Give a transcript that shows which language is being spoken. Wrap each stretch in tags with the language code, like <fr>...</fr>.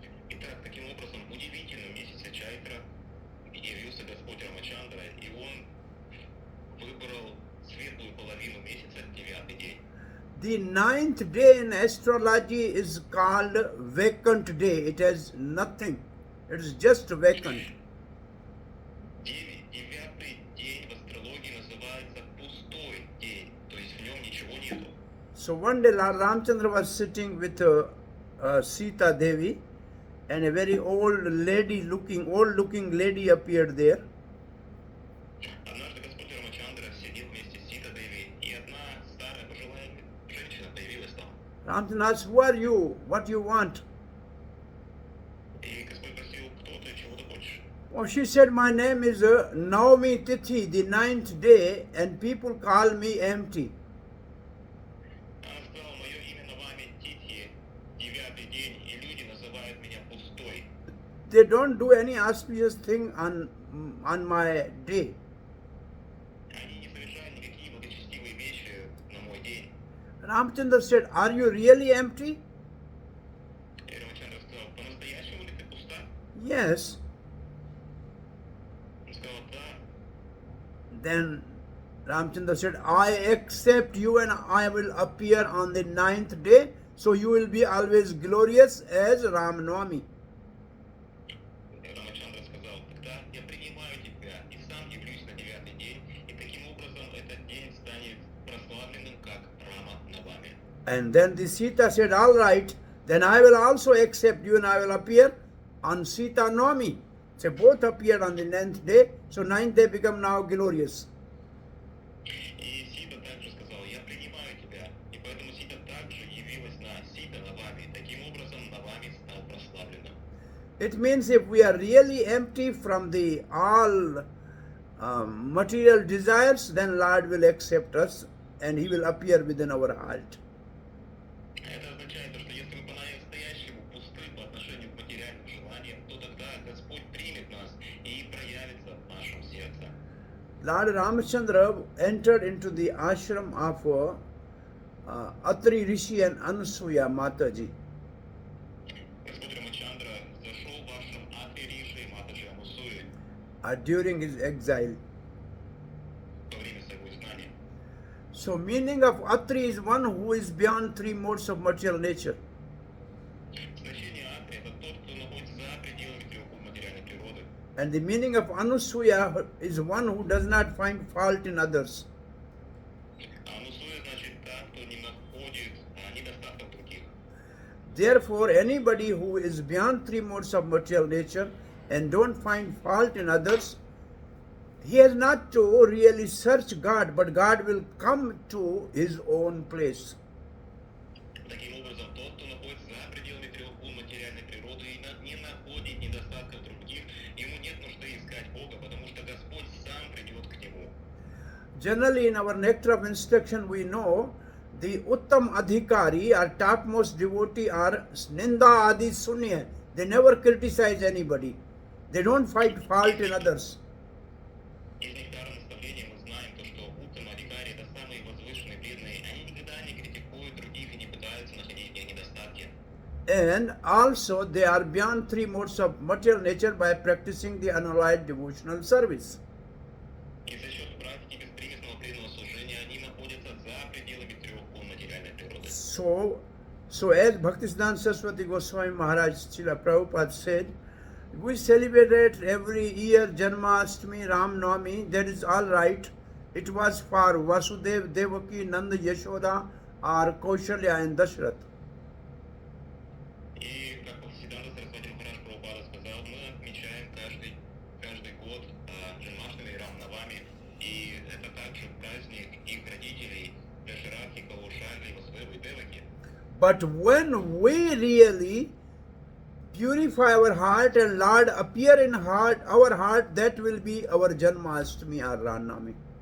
<ru>Итак, таким образом, удивительным месяце Чайтра явился Господь Рамачандра, и он выбрал светлую половину месяца, 9-й день.</ru> <en>The 9th day in astrology is called vacant day. It has nothing. It is just vacant.</en> <ru>9-й день в астрологии называется пустой день, то есть в нем ничего нету.</ru> <en>So one day Lord Ramchandra was sitting with Sita Devi, and a very old looking lady appeared there.</en> <ru>Однажды Господь Рамачандра сидел вместе с Сита Деви, и одна старая пожилая женщина появилась там.</ru> <en>Ramchandra asked, who are you? What do you want?</en> <ru>И Господь спросил, кто ты, чего ты хочешь?</ru> <en>Oh, she said, my name is Navmi Tithi, the 9th day, and people call me empty.</en> <ru>Она сказала, мое имя Навами Титхи, 9-й день, и люди называют меня пустой.</ru> <en>They don't do any auspicious thing on my day.</en> <ru>Они не совершают никакие благочестивые вещи на мой день.</ru> <en>Ramchandra said, are you really empty?</en> <ru>И Рамачандра сказал, по-настоящему ли ты пуста?</ru> <en>Yes.</en> <ru>Он сказал, да.</ru> <en>Then Ramchandra said, I accept you and I will appear on the 9th day, so you will be always glorious as Ram Navmi.</en> <ru>Рамачандра сказал, тогда я принимаю тебя и сам явлюсь на 9-й день, и таким образом этот день станет прославленным как Рама Навами.</ru> <en>And then the Sita said, all right, then I will also accept you and I will appear on Sita Navami. So both appeared on the 9th day, so 9th day become now glorious.</en> <ru>И Сита также сказал, я принимаю тебя, и поэтому Сита также явилась на Сита Навами, таким образом Навами стал прославленным.</ru> <en>It means if we are really empty from the all material desires, then Lord will accept us and He will appear within our heart.</en> <ru>Это означает, что если мы по-настоящему пусты по отношению к материальным желаниям, то тогда Господь примет нас и проявится в нашем сердце.</ru> <en>Lord Ramachandra entered into the ashram of Atri Rishi and Anasuya Mataji.</en> <ru>Господь Рамачандра зашел в ашрам Атри Риши и Матаджи Анусуи</ru> <en>During his exile.</en> <ru>во время своего изгнания.</ru> <en>So meaning of Atri is one who is beyond three modes of material nature.</en> <ru>Значение Атри – это тот, кто находится за пределами трех материальной природы.</ru> <en>And the meaning of Anusuya is one who does not find fault in others.</en> <ru>А Анусуя значит та, кто не находит недостатков других.</ru> <en>Therefore, anybody who is beyond three modes of material nature and don't find fault in others, he has not to really search God, but God will come to his own place.</en> <ru>Таким образом, тот, кто находится за пределами трех материальной природы и не находит недостатков других, ему нет нужды искать Бога, потому что Господь сам придет к нему.</ru> <en>Generally, in our nectar of instruction, we know the Uttam Adhikari or topmost devotee are Ninda Adi Sunya. They never criticize anybody. They don't find fault in others.</en> <ru>Из нектара наставления мы знаем то, что Уттам Адхикари – это самые возвышенные преданные, они никогда не критикуют других и не пытаются находить в них недостатки.</ru> <en>And also, they are beyond three modes of material nature by practicing the unalloyed devotional service.</en> <ru>И за счет практики беспримесного преданного служения они находятся за пределами трех материальной природы.</ru> <en>So as Bhaktisiddhanta Saraswati Goswami Maharaj Srila Prabhupada said, we celebrate every year Janmashtami, Ram Navami, that is all right. It was for Vasudev, Devaki, Nanda, Yashoda, or Kaushalya and Dashrath.</en> <ru>И как Бхактисиддханта Сарасвати Махарадж Прабхупада сказал, мы отмечаем каждый год Джанмаштами, Рам Навами, и это также праздник их родителей Дашаратхи, Каушали, Васудевы и Деваки.</ru> <en>But when we really purify our heart and Lord appear in our heart, that will be our Janmashtami or Ram Navami.</en>